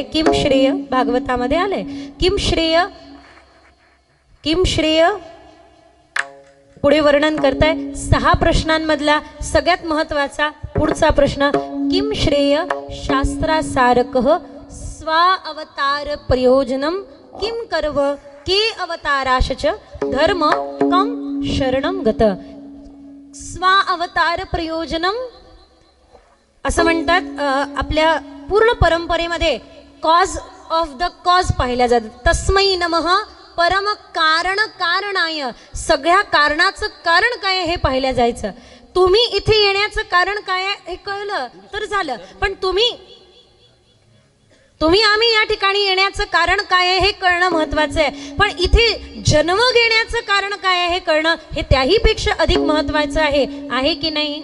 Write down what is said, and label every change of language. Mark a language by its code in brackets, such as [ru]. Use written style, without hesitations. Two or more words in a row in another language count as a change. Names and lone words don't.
[sa] किम श्रेय [mr] भागवतामध्ये आले. [sa] किम श्रेय [mr] पुढे वर्णन करताय. 6 प्रश्नांमधला सगळ्यात महत्वाचा पुढचा प्रश्न, [sa] किम श्रेय शास्त्रासारकः स्वा अवतार प्रयोजनम किम कर्व के अवताराश्च धर्म कम शरणम गत. स्वा अवतार प्रयोजनम [mr] असं म्हणतात. आपल्या पूर्ण परंपरेमध्ये [en] cause of the cause [mr] पाहिल्या जातात. [sa] तस्मै नमः परम कारण कारणाय. [mr] सगळ्या कारणाचं कारण काय हे पाहिलं जायचं. तुम्ही इथे येण्याचं कारण काय हे कळलं तर झालं, पण तुम्ही आम्ही या ठिकाणी येण्याचं कारण काय आहे हे कळणं महत्वाचं आहे. पण इथे जन्म घेण्याचं कारण काय आहे हे कळणं हे त्याही पेक्षा अधिक महत्वाचं आहे की नाही.